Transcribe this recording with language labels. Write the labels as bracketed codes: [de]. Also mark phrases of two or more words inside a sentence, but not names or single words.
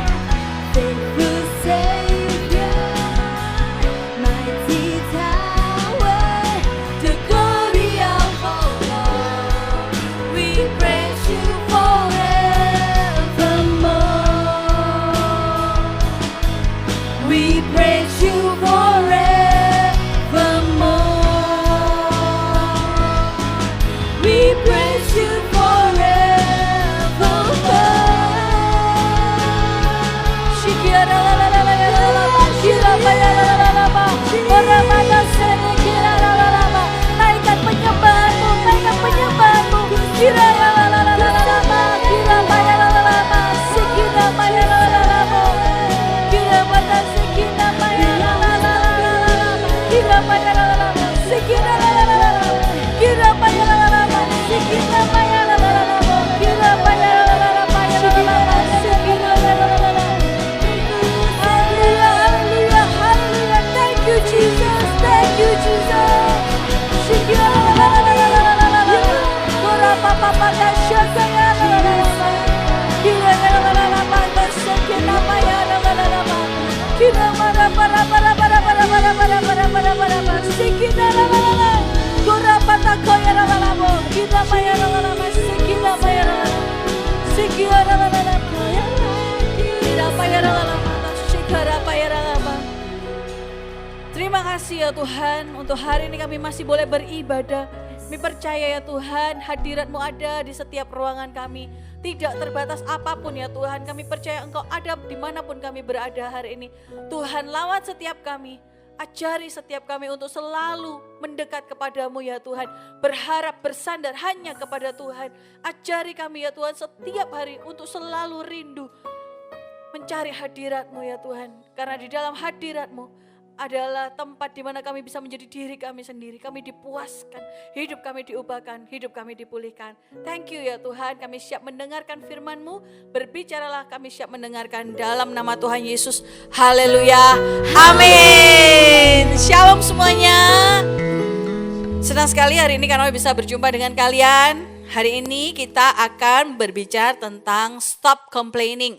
[en] Faithful Savior, mighty tower, the glory of our Lord, we praise you forevermore. We praise you forevermore. We praise you forevermore. Shikira la la la la la la la, shira la la la la la la, ora mana sene kira la la la la, [id] naikkan penyembahmu, naikkan penyembahmu, kira la la la la la la la, kira maya la la la la, sikira maya la la la la, kira mana sikira maya la la la la la, kira maya la la la la, sikira la la la la, kira maya la la la la, sikira maya la la la la, kira maya la la la la, maya la la la la, sikira la la la la. [en] Hallelujah, hallelujah, hallelujah. Thank you, Jesus. Thank you, Jesus. Shikira la la la la la la la la la. Kora papa pada shaka ya la la la la. Kira la la la la la la. Shakira maya la la la la la. Kira mara para para para para para para para para para para. Shikira la la la la. Kora pata koya la la la la. Kira maya la la la la. Shikira maya la la la. Shikira la la la la. Kira maya la la la. [id] Terima kasih ya Tuhan, untuk hari ini kami masih boleh beribadah. Kami percaya ya Tuhan, hadirat-Mu ada di setiap ruangan kami. Tidak terbatas apapun ya Tuhan, kami percaya Engkau ada dimanapun kami berada hari ini. Tuhan, lawat setiap kami, ajari setiap kami untuk selalu mendekat kepadamu ya Tuhan. Berharap bersandar hanya kepada Tuhan. Ajari kami ya Tuhan setiap hari untuk selalu rindu mencari hadirat-Mu ya Tuhan. Karena di dalam hadirat-Mu adalah tempat di mana kami bisa menjadi diri kami sendiri. Kami dipuaskan, hidup kami diubahkan, hidup kami dipulihkan. [en] Thank you [id] ya Tuhan, kami siap mendengarkan firman-Mu. Berbicaralah, kami siap mendengarkan dalam nama Tuhan Yesus. Haleluya, amin. Shalom semuanya. Senang sekali hari ini karena bisa berjumpa dengan kalian. Hari ini kita akan berbicara tentang [en] stop complaining.